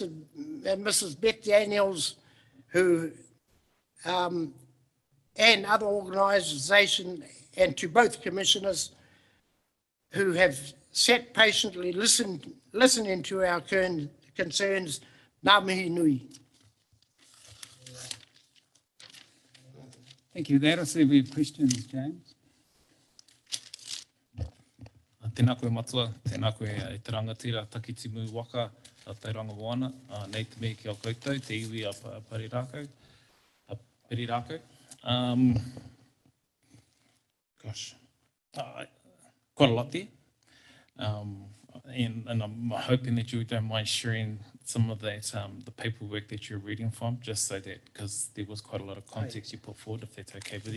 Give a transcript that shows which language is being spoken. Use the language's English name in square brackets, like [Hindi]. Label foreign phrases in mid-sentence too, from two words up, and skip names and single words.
[English] and Mrs. Beth Daniels, who, and other organisation, and to both commissioners who have sat patiently listening to our concerns. [Māori] Ngā mihi nui. [English] Thank you. That, I see we have questions, James. [Māori] Tēnā koe matua, tēnā koe e te rangatira takitimu waka a Tairanga Moana, nei te me ki au koutou, te iwi a Perirako. [English] Gosh, quite a lot there. And I'm hoping that you don't mind sharing some of that, the paperwork that you're reading from, just so that, because there was quite a lot of context you put forward, if that's okay with you.